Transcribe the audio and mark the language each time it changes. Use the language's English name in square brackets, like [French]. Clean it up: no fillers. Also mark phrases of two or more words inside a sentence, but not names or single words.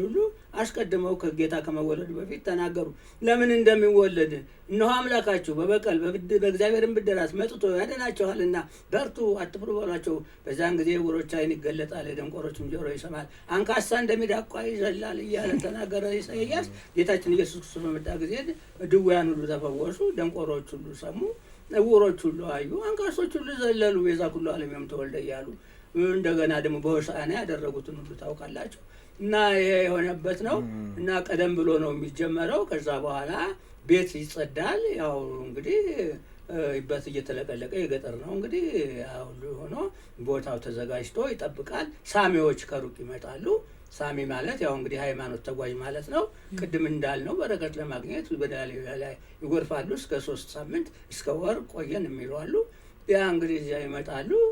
[Amharic] ሁሉ አስቀድመው ከጌታ ከመወለዱ በፊት ተናገሩ። ለምን እንደሚወለድ እነሆ አምላካችሁ በበቀል በእግዚአብሔርን ብድራት መጥቶ ያድናችኋልና በርቱ አትፍሩ በሏቸው። በዛን ጊዜ ዕውሮች ዓይን ይገለጣል፣ የደንቆሮችም ጆሮ ይሰማል፣ አንካሳ እንደሚዳቋ ይዘላል እያለ ተናገረ ኢሳይያስ። ጌታችን ኢየሱስ ክርስቶስ በመጣ ጊዜ ድውያን ሁሉ ተፈወሱ፣ ደንቆሮች ሁሉ ሰሙ፣ ዕውሮች ሁሉ አዩ፣ አንካሶች ሁሉ ዘለሉ፣ ቤዛ [Geez] ኩሉ ዓለም ዮም ተወልደ [Amharic] እያሉ እንደገና ደግሞ በሆሳዕና ያደረጉትን ሁሉ ታውቃላችሁ። እና ይሄ የሆነበት ነው። እና ቀደም ብሎ ነው የሚጀመረው። ከዛ በኋላ ቤት ይጸዳል። ያው እንግዲህ በት እየተለቀለቀ የገጠር ነው እንግዲህ ሁሉ ሆኖ ቦታው ተዘጋጅቶ ይጠብቃል። ሳሚዎች ከሩቅ ይመጣሉ። ሳሚ ማለት ያው እንግዲህ ሃይማኖት ተጓዥ ማለት ነው። ቅድም እንዳልነው በረከት ለማግኘት በዳሊያ ላይ ይጎርፋሉ። እስከ 3 ሳምንት እስከ ወር ቆየን የሚሉ አሉ። ያ እንግዲህ እዚያ ይመጣሉ።